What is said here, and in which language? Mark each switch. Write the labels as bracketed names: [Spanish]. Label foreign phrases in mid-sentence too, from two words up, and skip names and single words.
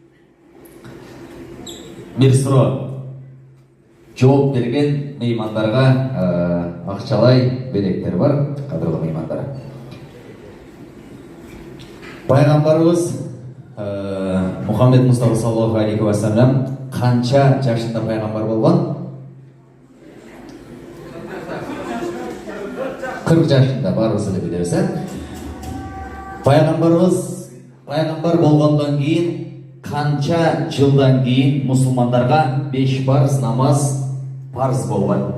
[Kyrgyz] Бир суроо. Жооп берген меймандарга акчалай белектер бар, кадырлуу меймандар. Пайгамбарыбыз Мухаммед Мустафа [Arabic] صلى الله عليه وسلم [Kyrgyz] канча жашында пайгамбар болгон? 40 жашында, баарыбыз эле билебиз. Пайгамбарыбыз пайгамбар болгондон кийин канча жылдан кийин мусулмандарга 5 парыз намаз парыз болгон.